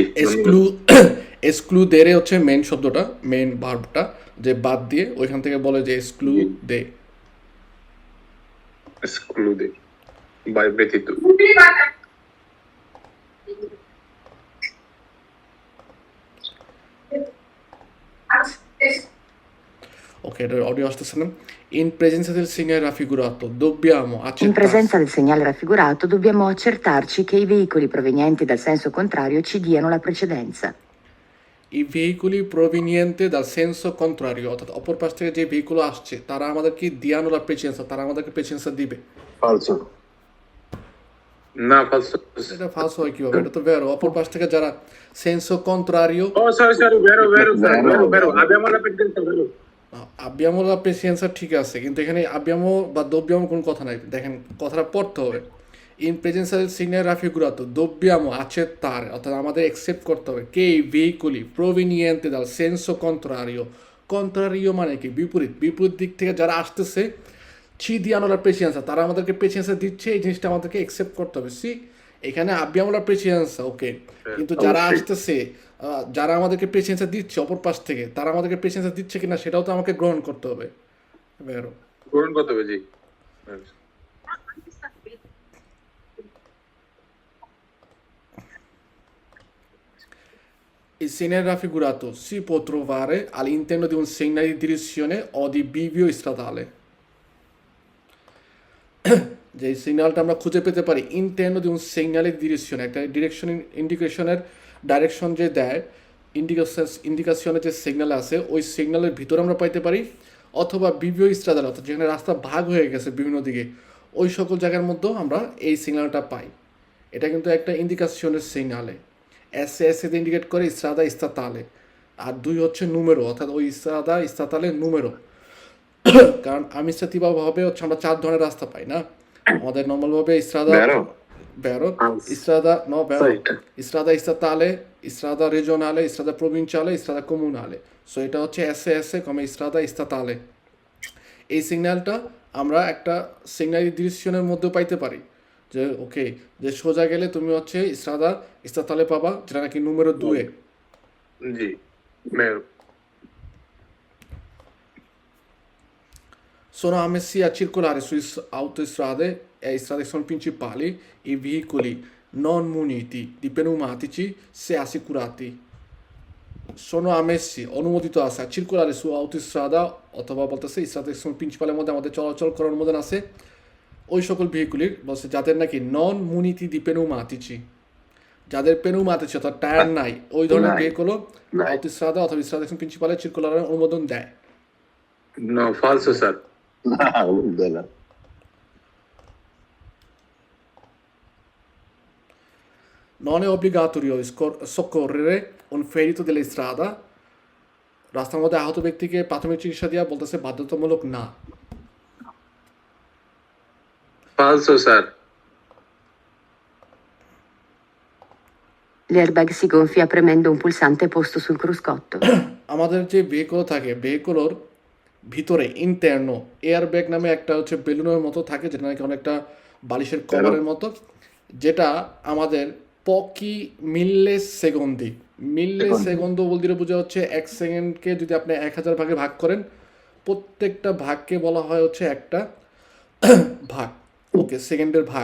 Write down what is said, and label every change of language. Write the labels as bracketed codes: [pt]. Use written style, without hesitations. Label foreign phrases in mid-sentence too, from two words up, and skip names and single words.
[bn] এক্সক্লুদেরে হচ্ছে মেন শব্দটা, মেন ভার্বটা, যে বাদ দিয়ে, ওইখান থেকে বলে যে এক্সক্লুদে। এসক্লুডে বাই ব্যতীত। Ok, audio আসতেছে না। [it] In presenza del segnale raffigurato dobbiamo In accettare. presenza del segnale raffigurato dobbiamo accertarci che i veicoli provenienti dal senso contrario ci diano la precedenza. I veicoli provenienti dal senso contrario, [bn] অর্থাৎ অপর পাশ থেকে যে ভেহিকুল আসছে তারা আমাদেরকে [it] diano la precedenza, [bn] তারা আমাদেরকে প্রেসেন্সা দিবে। ফালসো। না, ফালসো। এটা ফালস হয় কিভাবে? এটা তো ভেরো। অপর পাশ থেকে যারা [it] senso contrario. ও সরি, vero vero. Abbiamo la pendenza, [bn] ভেরো। [it] abbiamo la precedenza [bn] ঠিক আছে, কিন্তু এখানে আব্বিয়ামো বা দব্বিয়ামো কোনো কথা নাই। দেখেন কথাটা পড়তে হবে। [it] in presenza del segnale raffigurato dobbiamo accettare, [bn] অর্থাৎ আমাদের অ্যাকসেপ্ট করতে হবে [it] che veicoli proveniente dal senso contrario। [bn] কন্ট্রারিও মানে কি? বিপরীত। বিপরীত দিক থেকে যারা আসতেছে [it] ci diano la precedenza, [bn] তারা আমাদেরকে প্রেসেন্সা দিচ্ছে, এই জিনিসটা আমাদেরকে অ্যাকসেপ্ট করতে হবে। [it] সি এখানে abbiamo la precedenza, [bn] ওকে, কিন্তু যারা অবশ্যই। আসতেছে যারা আমাদেরকে প্রেসিডেন্সা দিচ্ছে অপর পাশ থেকে, তারা আমাদেরকে প্রেসিডেন্সা দিচ্ছে কিনা সেটাও তো আমাকে গ্রহণ করতে হবে। বেরো গ্রহণ করতে হবে, জি। [it] Il segnale raffigurato si può trovare all'interno di un segnale di direzione o di bivio stradale. [bn] যে সিগন্যালটা আমরা খুঁজে পেতে পারি [it] interno di un segnale di direzione, [bn] একটা ডিরেকশন ইন্ডিকেশনের ডাইরেকশন যে দেয়, ইন্ডিকেশনের যে সিগন্যাল আছে ওই সিগন্যালের ভিতরে আমরা পাইতে পারি, অথবা [it] bivio stradale [bn] অর্থাৎ যেখানে রাস্তা ভাগ হয়ে গেছে বিভিন্ন দিকে ওই সকল জায়গার মধ্যেও আমরা এই সিগন্যালটা পাই। এটা কিন্তু একটা ইন্ডিকেশনের সিগন্যালে এস এস দিয়ে ইন্ডিকেট করে [it] strada statale, [bn] আর দুই হচ্ছে নুমেরো অর্থাৎ ওই [it] strada statale numero. [bn] কারণ আমিস্ট্রাটিভাবে হচ্ছে আমরা 4 ধরনের রাস্তা পাই না, আমাদের নর্মালভাবে স্ট্রাদা [it] Vero? vero, strada no vero, Right. strada statale, strada regionale, strada provinciale, strada comunale, [bn] সো এটা হচ্ছে এসএস কমে [it] strada statale। [bn] এই সিগন্যালটা আমরা একটা সিগন্যাল ডিরেকশনের মধ্যে পাইতে পারি, যে ওকে যে সোজা গেলে তুমি হচ্ছে [it] strada statale [bn] পাবা, যেটা নাকি নুমেরো 2 এ। জি, মেয়র। [it] Sono ammessi a circolare su autostrade e strade sono principali i veicoli non muniti di pneumatici se assicurati. Sono ammessi, [bn] অনুমোদিত আছে [it] a circolare su autostrada [bn] অথবা বলতেছে [it] strada principale [bn] মধ্যে আমাদের চলাচল করার অনুমোদন আছে ওই সকল ভেহিকুলির, বলছে যাদের নাকি [it] non muniti di pneumatici, [bn] যাদের পেনুমাতিচি অর্থাৎ টায়ার নাই, ওই ধরনের নাই। ভেহিকুলও নাই। autostrada অথবা [it] strada principale [bn] circolare অনুমোদন দেয়। [it] no, falso স্যার। No, bella. Non è obbligatorio soccorrere un ferito della strada, [bn] রাস্তার মধ্যে আহত ব্যক্তিকে প্রাথমিক চিকিৎসা দেওয়া বলতেছে বাধ্যতামূলক না। ফালসো স্যার। [it] L'airbag si gonfia premendo un pulsante posto sul cruscotto. [bn] আমাদের যে ভেহিকল থাকে ভেহিকলের ভিতরে ইন্টারনো এয়ার ব্যাগ নামে একটা হচ্ছে বেলুনের মতো থাকে, যেটা নাকি অনেকটা বালিশের কভারের মতো, যেটা আমাদের [it] pochi mille secondi, mille secondi [bn] বলতে বোঝা হচ্ছে 1 সেকেন্ডকে যদি আপনি 1000 ভাগে ভাগ করেন, প্রত্যেকটা ভাগকে বলা হয় হচ্ছে একটা ভাগ, ওকে, সেকেন্ডের ভাগ।